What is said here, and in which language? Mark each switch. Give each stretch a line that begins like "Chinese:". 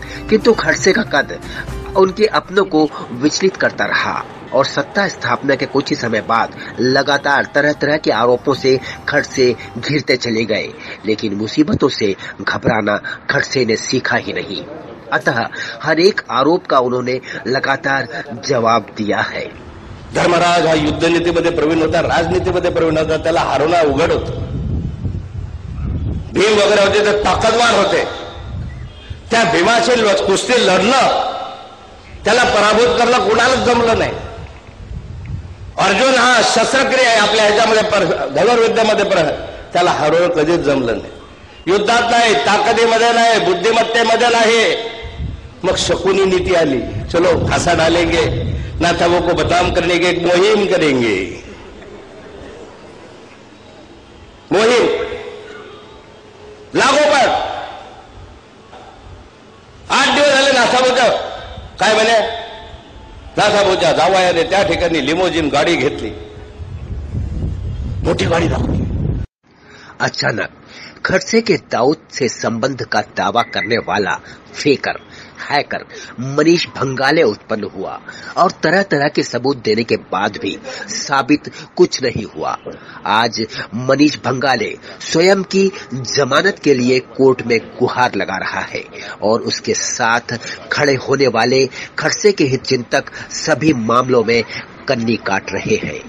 Hindi: किंतु खड़से का कद उनके अपनों को विचलित करता रहा और सत्ता स्थापना के कुछ ही समय बाद लगातार तरह तरह के आरोपों से खड़से घिरते चले गए, लेकिन मुसीबतों से घबराना खड़से ने सीखा ही नहीं। अतः हर एक आरोप का उन्होंने लगातार जवाब दिया है।
Marathi: धर्मराज हा युद्धनीतीमध्ये प्रवीण होता, राजनीतीमध्ये प्रवीण होता, त्याला हरवणं उघड होतं। भीम वगैरे होते तर ताकदवार होते, त्या भीमाशी कुस्ती लढणं, त्याला पराभूत करणं कुणालाच जमलं नाही। अर्जुन हा शस्त्रक्रिया आहे आपल्या ह्याच्यामध्ये धनुर्विद्येमध्ये त्याला हरवणं कधीच जमलं नाही। युद्धात नाही, ताकदीमध्ये नाही, बुद्धिमत्तेमध्ये नाही। मग शकुनी नीती आली,
Hindi: चलो फांसा डालेंगे, नाथावों को बदनाम करने की एक मुहिम करेंगे।
Marathi: मुहिम लागोपाठ 8 दिवस झाले नाथावोच्या काय म्हणे, नाथावोच्या जावयाने त्या ठिकाणी लिमोजिन गाडी घेतली, मोठी गाडी दाखवली।
Hindi: अचानक खड़से के दाऊद से संबंध का दावा करने वाला फेकर हैकर मनीष भंगाले उत्पन्न हुआ और तरह तरह के सबूत देने के बाद भी साबित कुछ नहीं हुआ। आज मनीष भंगाले स्वयं की जमानत के लिए कोर्ट में गुहार लगा रहा है और उसके साथ खड़े होने वाले खड़से के हितचिंतक सभी मामलों में कन्नी काट रहे हैं।